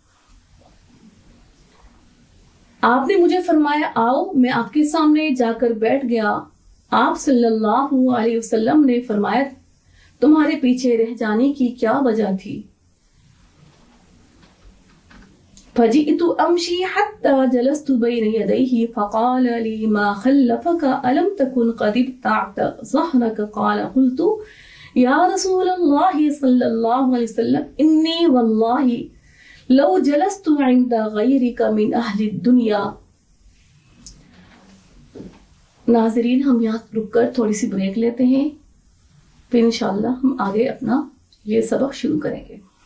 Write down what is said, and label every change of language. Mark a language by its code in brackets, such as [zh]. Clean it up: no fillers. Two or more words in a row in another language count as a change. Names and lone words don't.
[ur] آپ نے مجھے فرمایا آؤ، میں آپ کے سامنے جا کر بیٹھ گیا. آپ [ar] صلی اللہ علیہ وسلم [ur] نے فرمایا تمہارے پیچھے رہ جانے کی کیا وجہ تھی? [ar] فجئت أمشي حتى جلست بين يديه فقال لي ما خلفك ألم تكن قد ابتعت ظهرك قال قلت يا رسول الله صلى الله عليه وسلم إني والله لو جلست عند غيرك من أهل الدنيا. [ur] ناظرین، ہم یہاں رک کر تھوڑی سی بریک لیتے ہیں، پھر [ar] ان شاء اللہ [ur] ہم آگے اپنا یہ سبق شروع کریں گے.